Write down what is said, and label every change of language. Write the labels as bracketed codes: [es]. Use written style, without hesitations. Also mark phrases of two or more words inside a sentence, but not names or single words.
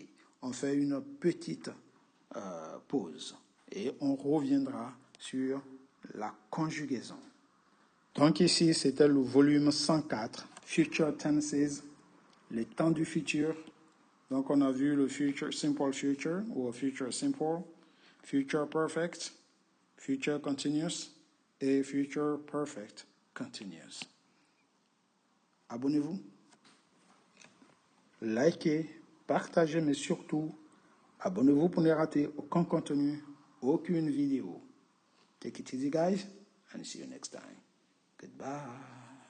[fr] On fait une petite pause et on reviendra sur la conjugaison. Donc ici, c'était le volume 104, [en] Future Tenses, [fr] les temps du futur. Donc on a vu le future, [en] simple future [fr] ou [en] future simple, future perfect, future continuous [fr] et [en] future perfect continuous. [fr] Abonnez-vous, likez, partagez, mais surtout, abonnez-vous pour ne rater aucun contenu, aucune vidéo. [en] Take it easy, guys, and see you next time. Goodbye.